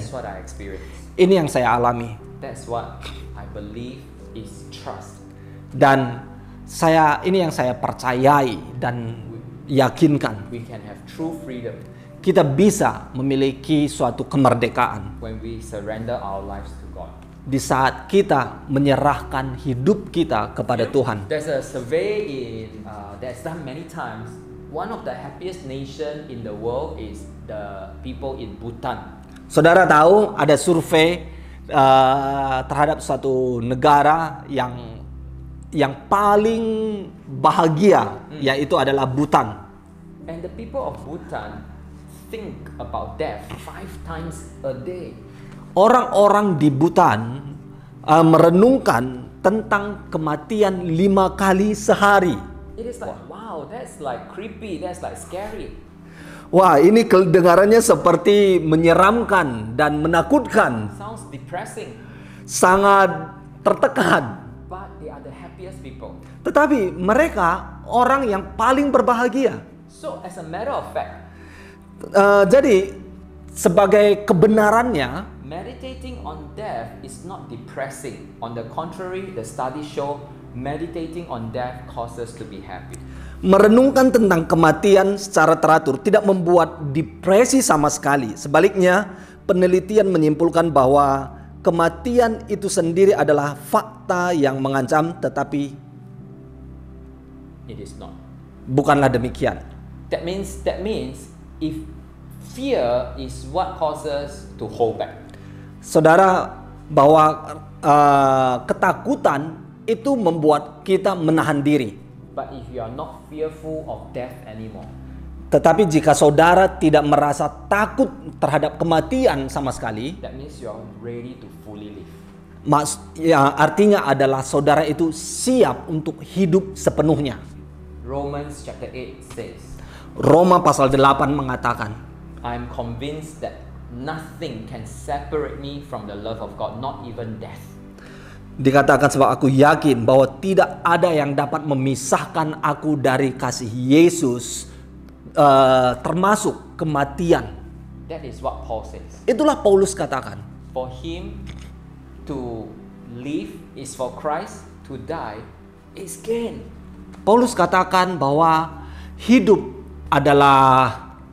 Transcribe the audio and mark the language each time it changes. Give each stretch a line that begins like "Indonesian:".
English: That's what I experience.
Indonesian: Ini yang saya alami.
English: That's what I believe is trust.
Indonesian: Dan ini yang saya percayai dan yakinkan.
English: We can have true freedom
Indonesian: Kita bisa memiliki suatu kemerdekaan
English: when we surrender our lives to God.
Indonesian: di saat kita menyerahkan hidup kita kepada Tuhan.
English: There's a survey that's done many times. One of the happiest nation in the world is the people in Bhutan.
Indonesian: Saudara tahu ada survei terhadap suatu negara yang paling bahagia, yaitu adalah Bhutan.
English: And the people of Bhutan think about death 5 times a day.
Indonesian: Orang-orang di Bhutan merenungkan tentang kematian 5 kali sehari.
English: It is like, wow, that's like creepy, that's like scary.
Indonesian: Wah, ini kedengarannya seperti menyeramkan dan menakutkan.
English: Sounds depressing,
Indonesian: Sangat tertekan.
English: but they are the happiest people.
Indonesian: Tetapi mereka orang yang paling berbahagia.
English: So as a matter of fact,
Indonesian: Jadi sebagai kebenarannya,
English: meditating on death is not depressing. On the contrary, the studies show meditating on death causes to be happy.
Indonesian: merenungkan tentang kematian secara teratur tidak membuat depresi sama sekali. Sebaliknya, penelitian menyimpulkan bahwa kematian itu sendiri adalah fakta yang mengancam, tetapi
English: It is not.
Indonesian: bukanlah demikian.
English: That means if fear is what causes to hold back.
Indonesian: Saudara, bahwa ketakutan itu membuat kita menahan diri.
English: But if you are not fearful of death anymore,
Indonesian: Tetapi jika saudara tidak merasa takut terhadap kematian sama sekali,
English: that means you are ready to fully live.
Indonesian: artinya adalah saudara itu siap untuk hidup sepenuhnya.
English: Romans chapter 8 says,
Indonesian: Roma pasal 8 mengatakan,
English: I'm convinced that nothing can separate me from the love of God, not even death.
Indonesian: dikatakan sebab aku yakin bahwa tidak ada yang dapat memisahkan aku dari kasih Yesus, termasuk kematian.
English: That is what Paul says.
Indonesian: Itulah Paulus katakan.
English: For him to live is for Christ, to die is gain.
Indonesian: Paulus katakan bahwa hidup adalah